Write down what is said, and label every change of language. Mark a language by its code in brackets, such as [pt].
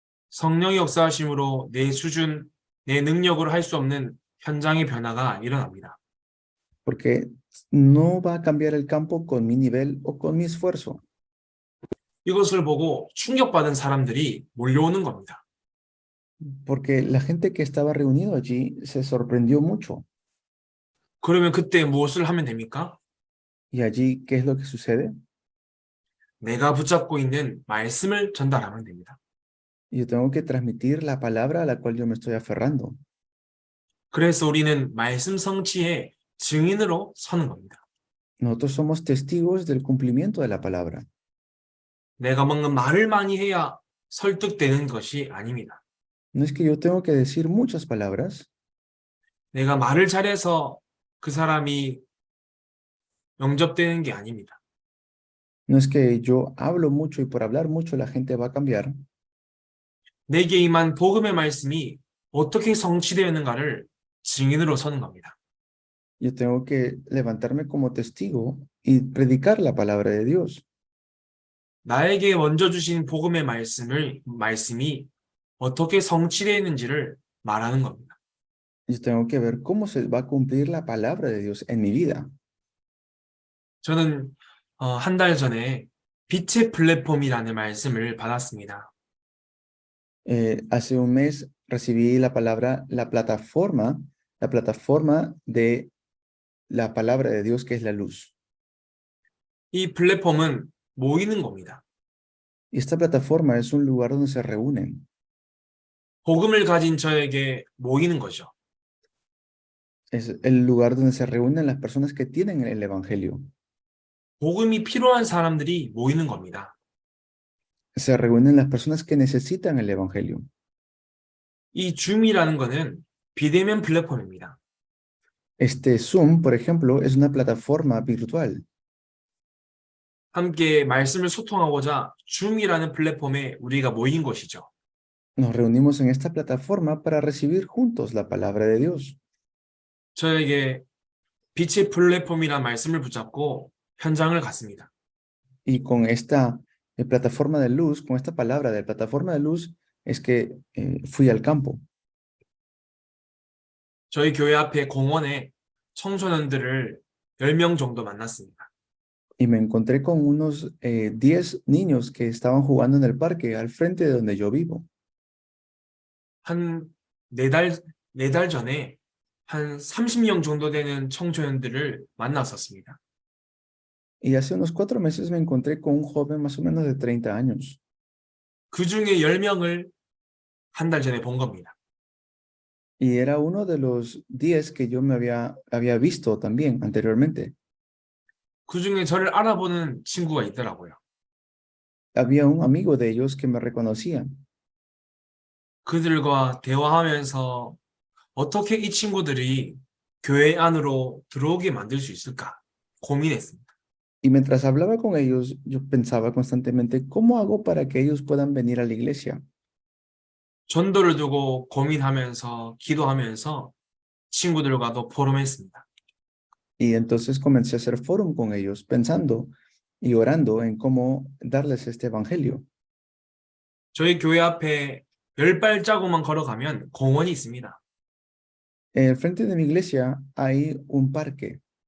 [ko] 성령의 역사하심으로 내 수준, 내 능력으로 할 수 없는 현장의 변화가 일어납니다. [es] Porque no va a cambiar el campo con mi nivel o con mi esfuerzo. [ko] 이것을 보고 충격받은 사람들이 몰려오는 겁니다. [es] porque la gente que estaba reunido allí se sorprendió mucho. [ko] 그러면 그때 무엇을 하면 됩니까? [es] ¿Y allí qué es lo que sucede? [ko] 내가 붙잡고 있는 말씀을 전달하면 됩니다. [es] Yo tengo que transmitir la palabra a la cual yo me estoy aferrando. [ko] 그래서 우리는 말씀 성취의 증인으로 서는 겁니다. [es] Nosotros somos testigos del cumplimiento de la palabra. [ko] 내가 뭔가 말을 많이 해야 설득되는 것이 아닙니다. [es] No es que yo tengo que decir muchas palabras, [ko] 내가 말을 잘해서 그 사람이 영접되는 게 아닙니다. [es] no es que yo hablo mucho y por hablar mucho la gente va a cambiar. [ko] 내게 임한 복음의 말씀이 어떻게 성취되었는가를 증인으로 서는 겁니다. [es] Yo tengo que levantarme como testigo y predicar la palabra de Dios. [ko] 나에게 먼저 주신 복음의 말씀이 어떻게 성취되었는지를 말하는 겁니다. [es] Yo tengo que ver cómo se va a cumplir la palabra de Dios en mi vida. [ko] 저는 한 달 전에 빛의 플랫폼이라는 말씀을 받았습니다. [es] Hace un mes recibí la palabra, la plataforma de la palabra de Dios que es la luz. [ko] 이 플랫폼은 모이는 겁니다. [es] Y esta plataforma es un lugar donde se reúnen. [ko] 복음을 가진 저에게 모이는 거죠. [es] Es el lugar donde se reúnen las personas que tienen el evangelio. [ko] 복음이 필요한 사람들이 모이는 겁니다. [es] Se reúnen las personas que necesitan el evangelio. [ko] 이 줌이라는 거는 비대면 플랫폼입니다. [es] Este Zoom, por ejemplo, es una plataforma virtual. [ko] 함께 말씀을 소통하고자 줌이라는 플랫폼에 우리가 모인 것이죠. [es] Nos reunimos en esta plataforma para recibir juntos la palabra de Dios. [ko] 저에게 빛의 플랫폼이라는 말씀을 붙잡고 현장을 갔습니다. [es] Y con esta plataforma de luz, con esta palabra de plataforma de luz, es que fui al campo. [ko] 저희 교회 앞에 공원에 청소년들을 10명 정도 만났습니다. [es] Y me encontré con unos 10 niños que estaban jugando en el parque al frente de donde yo vivo. [ko] 한 4달 전에 한 30명 정도 되는 청소년들을 만났었습니다. [es] Y hace unos 4 meses me encontré con un joven más o menos de 30 años. [ko] 그 중에 10명을 한 달 전에 본 겁니다. [es] Y era uno de los 10 que yo me había visto también anteriormente. [ko] 그 중에 저를 알아보는 친구가 있더라고요. [es] Había un amigo de ellos que me reconocía. [ko] 그들과 대화하면서 어떻게 이 친구들이 교회 안으로 들어오게 만들 수 있을까 고민했습니다. [es] Y mientras hablaba con ellos, yo pensaba constantemente, ¿cómo hago para que ellos puedan venir a la iglesia? [ko] 전도를 두고 고민하면서 기도하면서 친구들과도 포럼했습니다. [es] Y entonces comencé a hacer fórum con ellos, pensando y orando en cómo darles este evangelio. [ko] 저희 교회 앞에 10발자국만 걸어가면 공원이 있습니다. [es] Al frente de mi iglesia hay un parque.